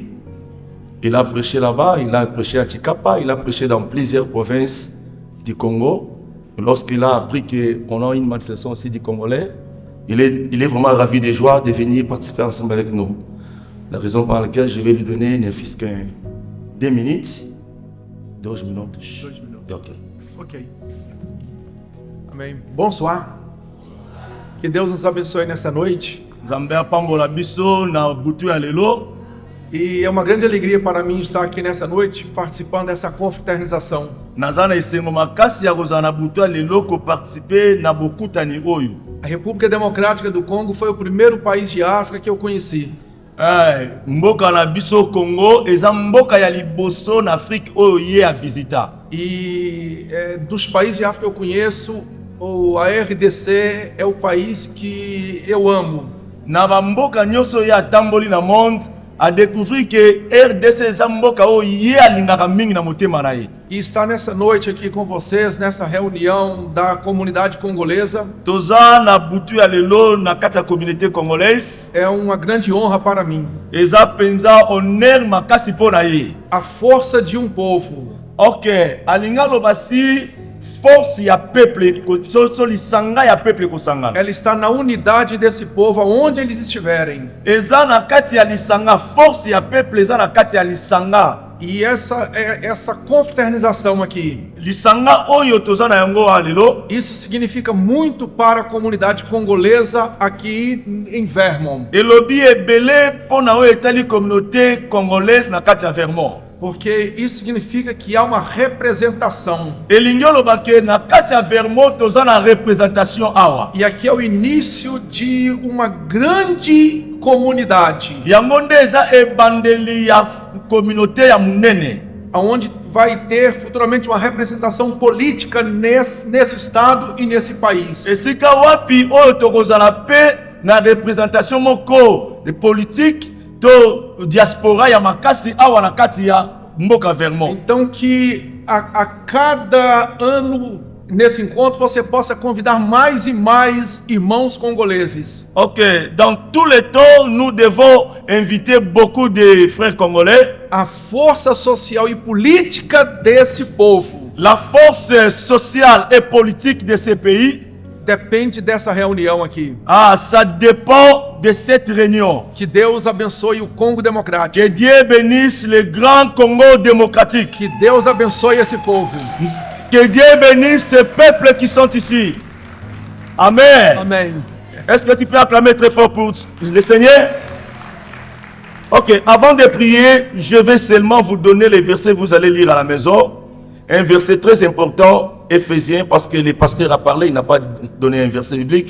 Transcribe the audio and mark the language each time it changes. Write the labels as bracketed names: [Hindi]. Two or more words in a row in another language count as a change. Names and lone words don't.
[French] Il a prêché là-bas, il a prêché à Chikapa, il a prêché dans plusieurs provinces du Congo. Lorsqu'il a appris qu'on a une manifestation aussi du Congolais, il est vraiment ravi de joie de venir participer ensemble avec nous. La raison pour laquelle je vais lui donner ne fût-ce que 2 minutes. 2 minutes. 2 minutes. Ok. Ok. Amém. Bonsoir. [Portuguese] Que Deus nos abençoe nessa noite. [Lingala] Nzambe apambola biso na butu ya lelo. [Portuguese] E é uma grande alegria para mim estar aqui nessa noite participando dessa confraternização. [Lingala] Nazana esengo makasi ya kozala na butu ya lelo ko participer na bokutani oyo. [Portuguese] A República Democrática do Congo foi o primeiro país de África que eu conheci. [Lingala] Mboka na biso Congo eza mboka ya liboso na Afrique oyo ye a visita. [Portuguese] E dos países de África que eu conheço, a RDC é o país que eu amo. [Lingala] Na bamboka nyonso ya tamboli na monde [French] a découvrir [Lingala] que RDC eza mboka oyo ye alingaka mingi na motema na ye. [Portuguese] E estar nessa noite aqui com vocês, nessa reunião da comunidade congolesa, [Lingala] Toza na butu ya lelo na kati ya [French] communauté congolaise [Portuguese] é uma grande honra para mim. [Lingala] eza penza honneur makasi po na ye. [Portuguese] A força de um povo. [Lingala] Ok, alinga loba si force ya peuple so lisanga ya peuple kosangana. [Portuguese] Ela está na unidade desse povo, aonde eles estiverem. [Lingala] Eza na kati ya lisanga, force ya peuple eza na kati ya lisanga. [Portuguese] E essa confraternização aqui, [Lingala] Lisanga oyo toza na yango alelo. [Portuguese] isso significa muito para a comunidade congolesa aqui em Vermont. [Lingala] Elobi ebele pona oyo etali [French] communauté congolaise [Lingala] na kati ya Vermont. [Portuguese] Porque isso significa que há uma representação. [Lingala] Elingi oloba ke na kati ya Vermont toza na représentation awa. [Portuguese] E aqui é o início de uma grande comunidade, [Lingala] Yango nde eza ebandeli ya communauté ya munene. [Portuguese] onde vai ter futuramente uma representação política nesse estado e nesse país. [Lingala] Esika wapi oyo tokozala pe na représentation moko [French] de politique [Lingala] to diaspora ya makasi awa na kati ya mboka Vermont. [Portuguese] Então que a cada ano nesse encontro você possa convidar mais e mais irmãos congoleses. [French] Ok, dans tous les temps, nous devons inviter beaucoup de frères congolais. [Portuguese] A força social e política desse povo [French] La force sociale et politique de ce pays, [Portuguese] depende dessa reunião aqui. [French] ça dépend de cette réunion. [Portuguese] Que Deus abençoe o Congo Democrático. [French] Que Dieu bénisse le grand Congo démocratique. [Portuguese] Que Deus abençoe esse povo. [French] Que Dieu bénisse ces peuples qui sont ici. Amen. [Portuguese] Amém. [French] Est-ce que tu peux acclamer très fort pour le Seigneur? Ok, avant de prier, je vais seulement vous donner les versets que vous allez lire à la maison. Un verset très important, Éphésiens, parce que le pasteur a parlé, il n'a pas donné un verset biblique.